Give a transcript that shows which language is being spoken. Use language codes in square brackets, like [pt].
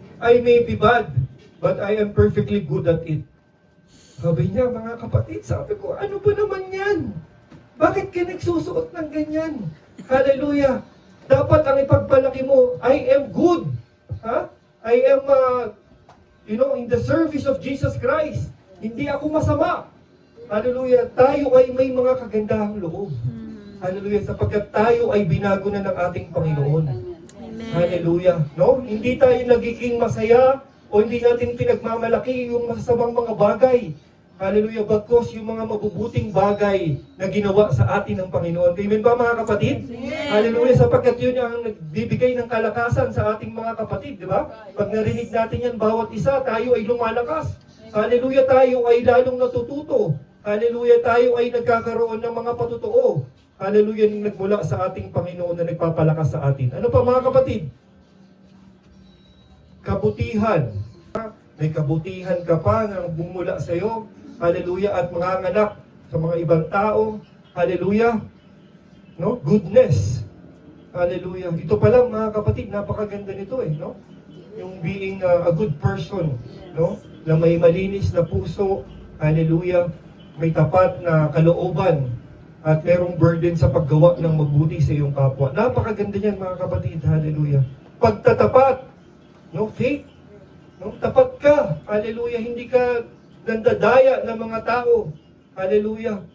[en] I may be bad, but I am perfectly good at it. [tl] Sabi niya, mga kapatid, sabi ko, ano ba naman yan? Bakit ka nagsusuot ng ganyan? Hallelujah. Dapat ang ipagpalaki mo, [en] I am good. [tl] Ha? [en] I am, in the service of Jesus Christ. [tl] Hindi ako masama. Hallelujah. Tayo ay may mga kagandahang loob. Hallelujah. Sapagkat tayo ay binago na ng ating Panginoon. Amen. Hallelujah. No? Hindi tayo nagiging masaya o hindi natin pinagmamalaki yung masasamang mga bagay. Hallelujah. Bagkos yung mga mabubuting bagay na ginawa sa atin ng Panginoon. Amen ba, mga kapatid? Amen. Hallelujah. Sapagkat yun ang nagbibigay ng kalakasan sa ating mga kapatid. Di ba? Pag narinig natin yan, bawat isa, tayo ay lumalakas. Hallelujah. Tayo ay lalong natututo. Hallelujah. Tayo ay nagkakaroon ng mga patotoo. Hallelujah. Yung nagmula sa ating Panginoon na nagpapalakas sa atin. Ano pa, mga kapatid? Kabutihan. May kabutihan ka pa na bumula sa iyo. Hallelujah. At mga anak sa mga ibang tao. Hallelujah. No? Goodness. Hallelujah. Ito pa lang, mga kapatid, napakaganda nito no? [en] Yung being a good person, no? [tl] Na may malinis na puso. Hallelujah. May tapat na kalooban at merong burden sa paggawa ng mabuti sa iyong kapwa. Napakaganda niyan, mga kapatid. Hallelujah. Pagtatapat, no? Faith. No? Tapat ka. Hallelujah. Hindi ka nandadaya ng mga tao. Hallelujah.